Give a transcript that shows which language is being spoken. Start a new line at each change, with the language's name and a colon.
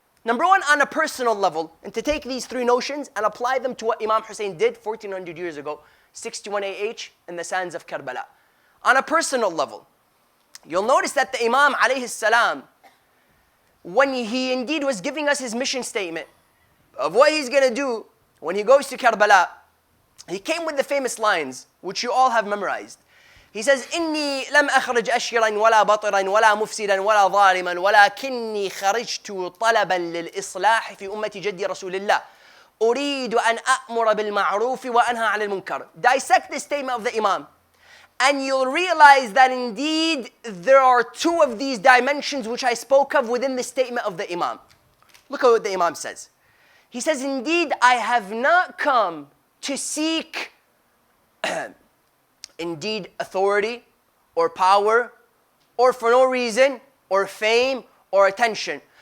English: Number 1, on a personal level, and to take these 3 notions and apply them to what Imam Husayn did 1400 years ago, 61 AH in the sands of Karbala. On a personal level, you'll notice that the Imam alayhi salam, when he indeed was giving us his mission statement of what he's going to do when he goes to Karbala, he came with the famous lines, which you all have memorized. He says,
Arabic: إني لم أخرج أشرا ولا بطرا ولا مفسدا ولا ظالما ولكني خرجت طلبا للإصلاح في أمة جدي رسول الله أريد أن أأمر بالمعروف وأنهى عن المنكر.
English: Dissect the statement of the Imam, and you'll realize that indeed there are 2 of these dimensions which I spoke of within the statement of the Imam. Look at what the Imam says. He says, indeed, I have not come to seek indeed authority or power or for no reason or fame or attention.